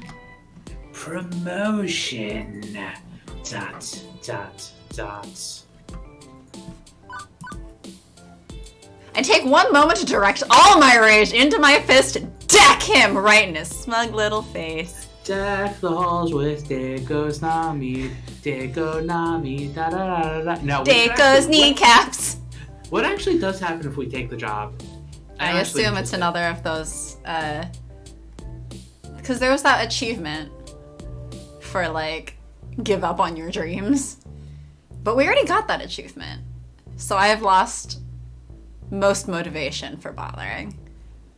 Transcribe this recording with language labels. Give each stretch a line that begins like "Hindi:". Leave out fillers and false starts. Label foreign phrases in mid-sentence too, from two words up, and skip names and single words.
English: Promotion. ... I take one moment to direct all my rage into my fist and deck him right in his smug little face. Deck the halls with Deiko's Nami, Deiko Nami, da da da da da. No, Deiko's kneecaps. What actually does happen if we take the job? I'm I actually assume it's interested. another of those, because there was that achievement for, like, give up on your dreams. But we already got that achievement. So I have lost most motivation for bothering.